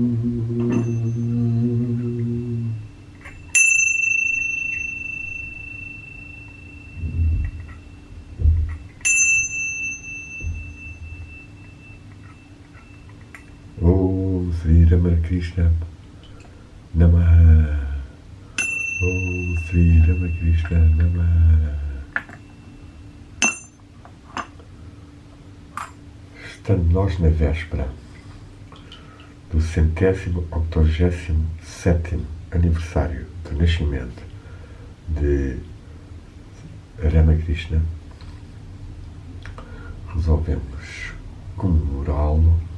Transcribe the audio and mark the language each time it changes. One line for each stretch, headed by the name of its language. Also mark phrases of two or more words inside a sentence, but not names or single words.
Sanskrit: ॐ श्री रामकृष्ण नमः. ॐ श्री रामकृष्ण नमः.
Portuguese: Estando nós na véspera do 187º aniversário do nascimento de Ramakrishna, resolvemos comemorá-lo